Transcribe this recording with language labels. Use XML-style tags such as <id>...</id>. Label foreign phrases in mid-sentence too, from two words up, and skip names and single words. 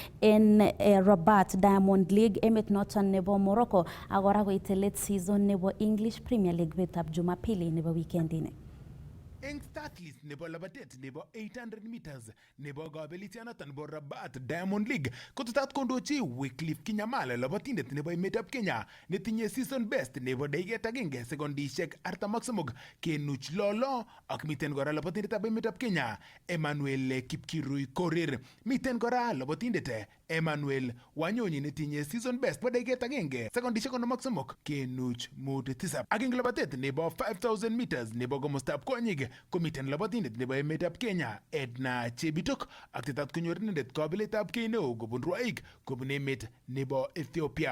<kln>en Rabat Diamond League emet noton nebo Morocco ak kora koite let season nebo English Premier League betab Jumapili nebo weekend ini. Eng</kln> <en>start list</en> <kln>nebo labatet nebo 800 meters nebo kabelisianoton nebo Rabat Diamond League kotetat kondochi Wycliffe Kinyamal labatindet nebo emetab Kenya netinye</kln> <en>season best</en> <kln>nebo dakiket agenge sekondishek 43 kenuch lolo ak miten kora labatindetab emetab Kenya Emmanuel Kipkirui Korir. Miten kora labatindet Emmanuel Wanyonyi netinye</kln> <en>season best</en> <kln>nebo dakiket agenge sekondishek 53 kenuch 5 ak eng labatet nebo 5000 meters nebo komostab konyik komiten labatindet nebo emetab Kenya Edna Chebitok ak tetat konyor inendet kabiletab kei neo kobun rwaik kobun emet nebo Ethiopia.</kln>